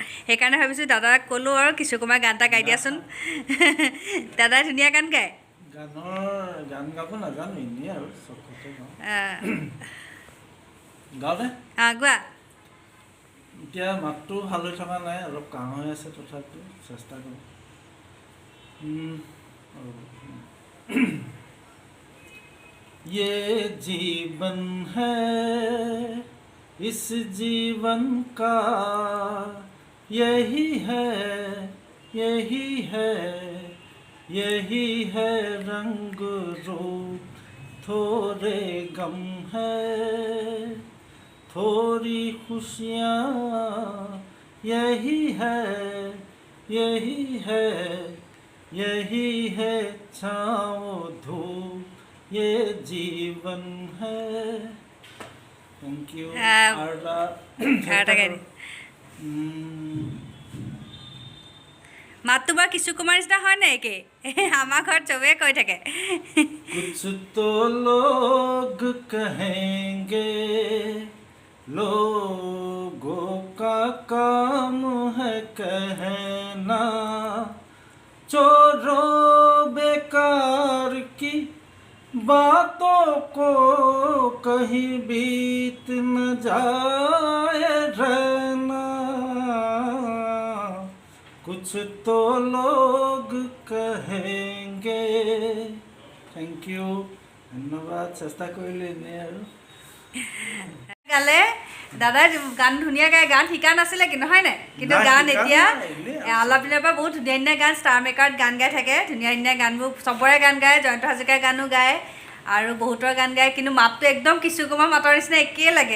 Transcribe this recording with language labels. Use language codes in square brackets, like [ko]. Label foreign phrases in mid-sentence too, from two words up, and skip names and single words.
[as] সেইকাৰণে ভাবিছোঁ দাদাক ক'লোঁ আৰু কিশোৰ কুমাৰ গান এটা গাই দিয়াচোন। দাদাই ধুনীয়া গান গায়। গান গাব নাজানো, এনেই আৰু চখতে গাওঁ নে? গোৱা। এতিয়া মাতটো ভাল হৈ থকা নাই, অলপ কাহ হৈ আছে, তথাপিও চেষ্টা কৰোঁ। [hi] ये जीवन है, इस जीवन का यही है, यही है, यही है रंग रूप, थोड़े गम है, थोड़ी खुशियाँ, यही है, यही है, यही है छाँव धूप, ये जीवन है। [en] Thank you. [as] মাতটো বাৰু কিশোৰ কুমাৰ নিচিনা হয় নাই একে? আমাৰ ঘৰত চবেই কৈ থাকে। [hi] कुछ तो लोग कहेंगे, लोगों का काम है कहना, चोरों बेकार की बातों को कहीं बीत न जाए रहना, कुछ तो लोग कहेंगे। [en] Thank you, धन्यवाद। [as] চেষ্টা কৰিলে এনেই আৰু গালে দাদাই গান ধুনীয়া গায়, গান শিকা নাছিলে কিন্তু হয় নাই? কিন্তু গান এতিয়া অলপ দিনৰ পৰা বহুত ধুনীয়া ধুনীয়া গান ষ্টাৰ মেকাৰত গান গাই থাকে, ধুনীয়া ধুনীয়া গানবোৰ চবৰে গান গায়, জয়ন্ত হাজৰিকাৰ গানো গায় আৰু বহুতৰ গান গায়, কিন্তু মাতটো একদম কিশোৰ কুমাৰ মাতৰ নিচিনা একেই লাগে।